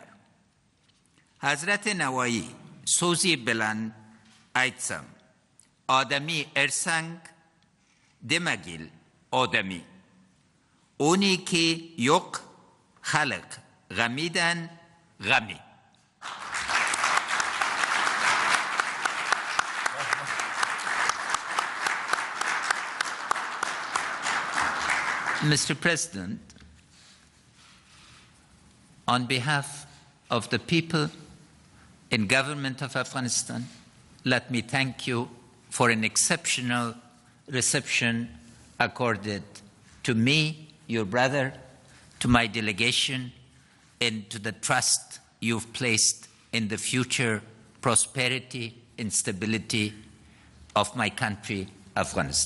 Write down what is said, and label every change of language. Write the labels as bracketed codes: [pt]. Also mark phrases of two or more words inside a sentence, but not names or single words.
[uz] Hazrati Navoiy so'zi bilan aytsam, odamiy ersang demagil odamiy. Uniki yo'q xalq g'amidan g'ami. [en] Mr. President, on behalf of the people in government of Afghanistan, let me thank you for an exceptional reception accorded to me, your brother, to my delegation, and to the trust you've placed in the future prosperity and stability of my country, Afghanistan.